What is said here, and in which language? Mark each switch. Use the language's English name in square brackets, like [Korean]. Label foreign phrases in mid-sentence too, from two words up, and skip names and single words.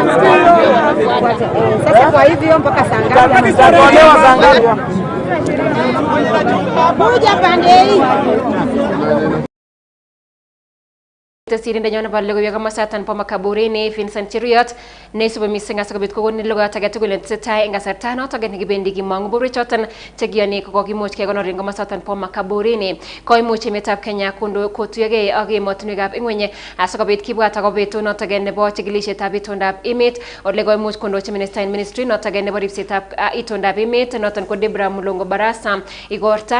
[Swahili] sasa kwa hivyo mpaka saa ngapi itatolewa? Saa ngapi moja pande hii [Kalenjin] Tesirinde nyon nebo logoiywek komosaton bo makaburini Vincent Chiruyot neisubi missing asikobit kokon logoiyot age tugul netesetai en kasarta notok nekibendi kimong'u borwek choton chekiyoni kokimuch kekonor en komosaton bo makaburini. Koimuch emetab Kenya kotuyogei ak emotinwekab ing'weny asikobit kibwat akobo betut notok nebo chikilisietab itondab emet ole koimuch kondochi minister en ministry notok nebo ripsetab itondab emet noton ko Debra Mulongo Barasa igorta